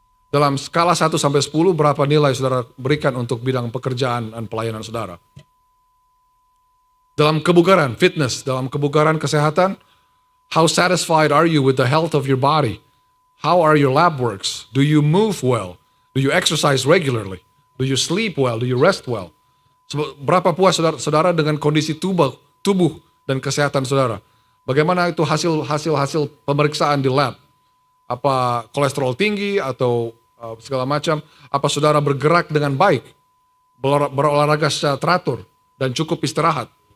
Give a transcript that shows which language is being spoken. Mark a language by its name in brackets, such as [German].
[Indonesian] Dalam skala 1 sampai 10, berapa nilai saudara berikan untuk bidang pekerjaan dan pelayanan saudara? Dalam kebugaran, fitness, dalam kebugaran kesehatan, [English] how satisfied are you with the health of your body? How are your lab works? Do you move well? Do you exercise regularly? Do you sleep well? Do you rest well? [Indonesian] Berapa puas saudara dengan kondisi tubuh dan kesehatan saudara? Bagaimana itu hasil pemeriksaan di lab? Apa kolesterol tinggi atau segala macam? Apa saudara bergerak dengan baik? Berolahraga secara teratur dan cukup istirahat?